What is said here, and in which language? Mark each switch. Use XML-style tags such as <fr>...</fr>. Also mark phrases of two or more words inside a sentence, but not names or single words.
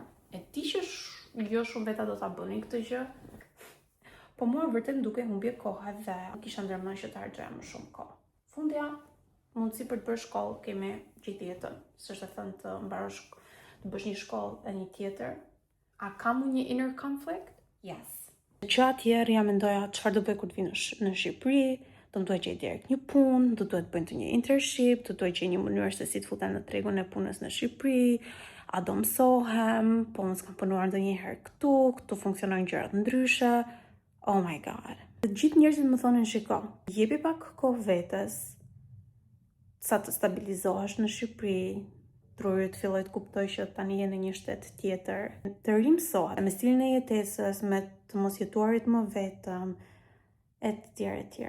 <sq>E di që jo shumë veta do ta bënin këtë gjë, po mua vërtet më duke humbje kohe dhe kisha ndërmend që të harxoja më shumë kohë. Fundja, mundësi për të bërë shkollë kemi gjithë jetën. S'është e thënë të mbarosh të bësh një shkollë e një tjetër. A kam unë një</sq> <en>inner conflict?</en> <sq>Yes. Që atëherë ja mendoja çfarë do bëj kur të vi në Shqipëri, do më duhet gjej direkt një punë, do duhet bëjnë të një internship, do duhet gjej një mënyrë se si të futem në tregun e punës në Shqipëri, a do mësohem, po unë s'kam punuar ndonjëherë këtu funksionojnë gjërat ndryshe.</sq> <en>Oh my god.</en> <sq>Të gjithë njerëzit më thonin shiko, jepi pak kohë vetes, sa të stabilizohesh në Shqipëri, trurit filloj të kuptoj që tani je në një shtet tjetër, të rimësohet me stilin e jetesës, me të mos jetuarit më vetëm, etj.</sq>